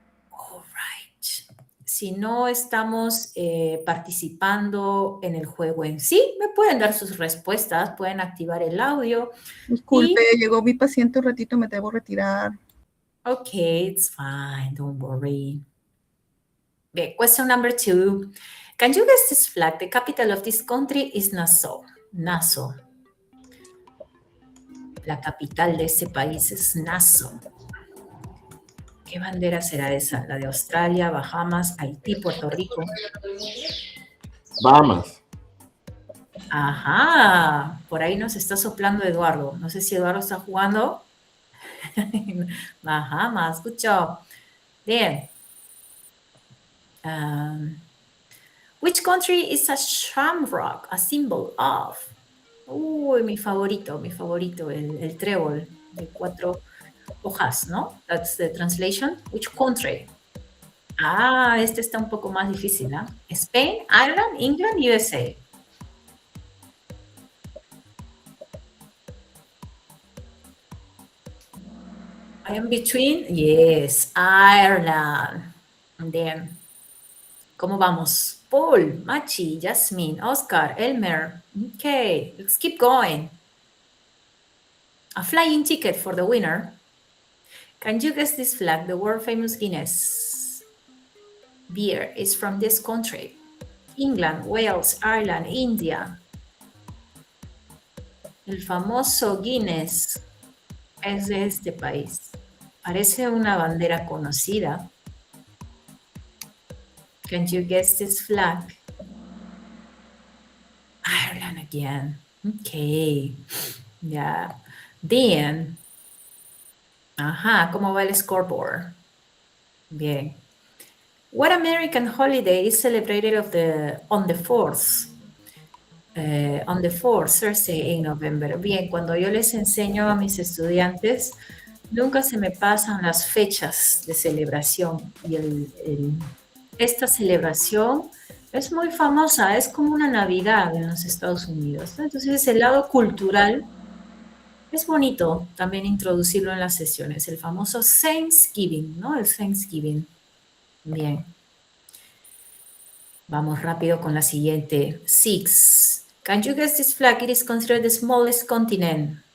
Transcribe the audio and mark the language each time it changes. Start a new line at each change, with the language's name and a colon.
English: All right.
Spanish: Si no estamos participando en el juego en sí, me pueden dar sus respuestas, pueden activar el audio. Disculpe, llegó mi paciente un ratito, me debo retirar.
English: Okay, it's fine, don't worry. Okay, question number 2. Can you guess this flag? The capital of this country is Nassau. Nassau.
Spanish: La capital de este país es Nassau. ¿Qué bandera será esa? ¿La de Australia, Bahamas, Haití, Puerto Rico? Bahamas. Ajá, por ahí nos está soplando Eduardo. No sé si Eduardo está jugando.
English: Bahamas, good job.
Spanish: Bien.
English: Which country is a shamrock a symbol of?
Spanish: Uy, mi favorito, el trébol de 4 hojas, ¿no?
English: That's the translation. Which country?
Spanish: Ah, este está un poco más difícil, ¿no?
English: Spain, Ireland, England, USA. I am between, yes, Ireland. And then,
Spanish: ¿cómo vamos?
English: Paul, Machi, Jasmine, Oscar, Elmer. Okay, let's keep going. A flying ticket for the winner. Can you guess this flag? The world famous Guinness beer is from this country. England, Wales, Ireland, India.
Spanish: El famoso Guinness es de este país. Parece una bandera conocida.
English: Can you guess this flag? Ireland again. Okay. Yeah.
Spanish: Bien. Ajá, ¿cómo va el scoreboard? Bien.
English: What American holiday is celebrated on the 4th? On the 4th, Thursday in November.
Spanish: Bien, cuando yo les enseño a mis estudiantes, nunca se me pasan las fechas de celebración. Y esta celebración es muy famosa, es como una Navidad en los Estados Unidos, ¿no? Entonces, el lado cultural es bonito también introducirlo en las sesiones, el famoso Thanksgiving, ¿no? El Thanksgiving. Bien. Vamos rápido con la siguiente.
English: 6. Can you guess this flag? It is considered the smallest continent.